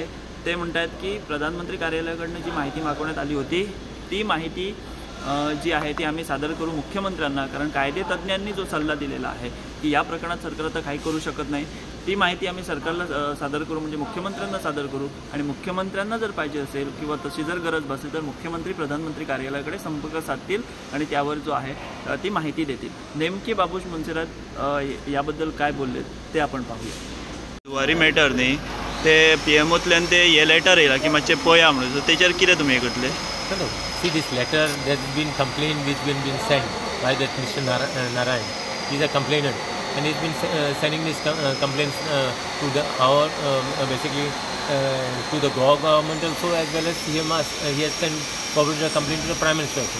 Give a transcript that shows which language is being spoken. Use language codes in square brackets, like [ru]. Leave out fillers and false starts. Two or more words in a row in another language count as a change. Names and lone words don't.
[mr] ते म्हणतात की प्रधानमंत्री कार्यालयाकडून जी माहिती मागवण्यात आली होती ती माहिती जी आहे ती आम्ही सादर करू मुख्यमंत्र्यांना, कारण कायदेतज्ञांनी जो सल्ला दिलेला आहे की या प्रकरणात सरकार आता काही करू शकत नाही, ती माहिती आम्ही सरकारला सादर करू, म्हणजे मुख्यमंत्र्यांना सादर करू। आणि मुख्यमंत्र्यांना जर पाहिजे असेल किंवा तशी जर गरज भासेल तर मुख्यमंत्री प्रधानमंत्री कार्यालयाकडे संपर्क साधतील आणि त्यावर जो आहे ती माहिती देतील। नेमके बाबुश मोन्सेरात याबद्दल काय बोलले ते आपण पाहूया। [kok] जुवारी मॅटर न्ही ते पीएमओतल्यान ते हे लेटर येयला की मातशें पळया म्हणून, तेचेर कितें तुमी हे करतले? [en] see this letter that's been complained, which been sent by that Mr. Narayan. He's a complainant, and he's been sending these complaints to the basically to the Goa government also, as well as he has sent forwarded a complaint to the Prime Minister also.